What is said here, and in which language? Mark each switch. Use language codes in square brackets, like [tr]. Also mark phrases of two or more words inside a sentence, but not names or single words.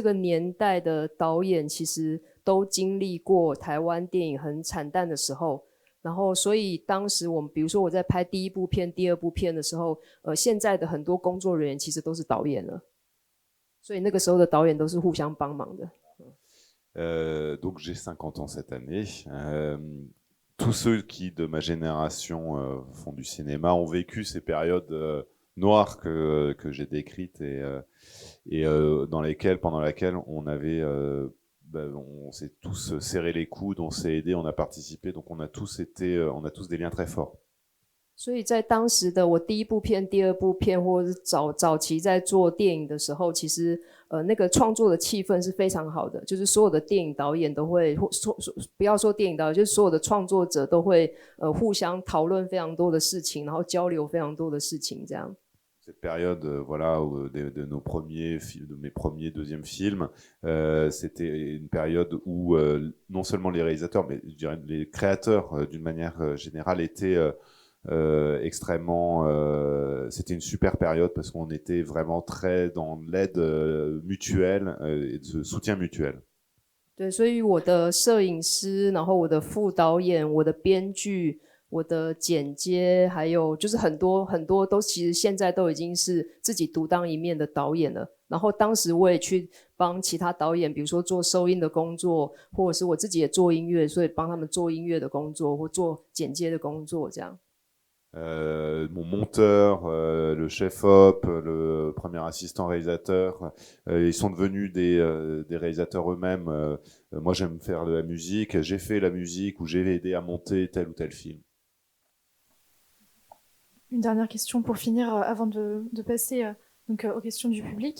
[zh] 个年代的导演其实都经历过台湾电影很惨淡的时候，然后所以当时我们比如说我在拍第一部片、第二部片的时候，现在的很多工作人员其实都是导演了，所以那个时候的导演都是互相帮忙的。 [fr] Donc j'ai 50 ans cette année. Tous ceux qui, de ma génération, font du cinéma ont vécu ces périodes noires que j'ai décrites et pendant lesquelles on avait, on s'est tous serré les coudes, on s'est aidés, on a participé, donc on a tous des liens très forts. [zh] 所以在当时的我第一部片、第二部片，或者是早期在做电影的时候，其实那个创作的气氛是非常好的，就是所有的电影导演都会，不要说电影导演，就是所有的创作者都会互相讨论非常多的事情，然后交流非常多的事情，这样。 [fr] Cette période, voilà, de nos premiers films, de mes premiers deuxièmes films, c'était une période où non seulement les réalisateurs, mais je dirais les créateurs d'une manière générale étaient extrêmement, c'était une super période parce qu'on était vraiment très dans l'aide mutuelle et de soutien mutuel. [zh] 对，所以我的摄影师，然后我的副导演，我的编剧，我的剪接，还有就是很多很多都其实现在都已经是自己独当一面的导演了。然后当时我也去帮其他导演，比如说做收音的工作，或者是我自己也做音乐，所以帮他们做音乐的工作或做剪接的工作这样。 [fr] Mon monteur, le chef-op, le premier assistant réalisateur, ils sont devenus des réalisateurs eux-mêmes. Moi, j'aime faire de la musique. J'ai fait la musique ou j'ai aidé à monter tel ou tel film. Une dernière question pour finir, avant de passer donc, aux questions du public.